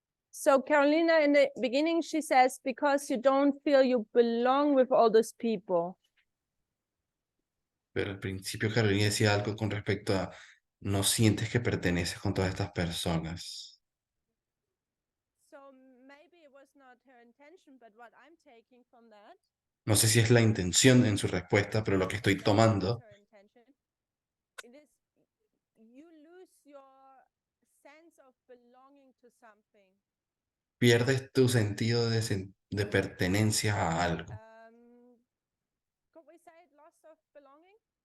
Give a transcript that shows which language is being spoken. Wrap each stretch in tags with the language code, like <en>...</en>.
<en>So Carolina, in the beginning, she says, because you don't feel you belong with all those people.</en> <es>Pero al principio Carolina decía algo con respecto a no sientes que perteneces con todas estas personas.</es> <en>So maybe it was not her intention, but what I'm taking from that.</en> <es>No sé si es la intención en su respuesta, pero lo que estoy</es> <en>that it was</en> <es>tomando</es> <en>her intention, it is you lose your sense of belonging to something.</en> <es>pierdes tu sentido de pertenencia a algo.</es> <en>Could we say loss of belonging?</en>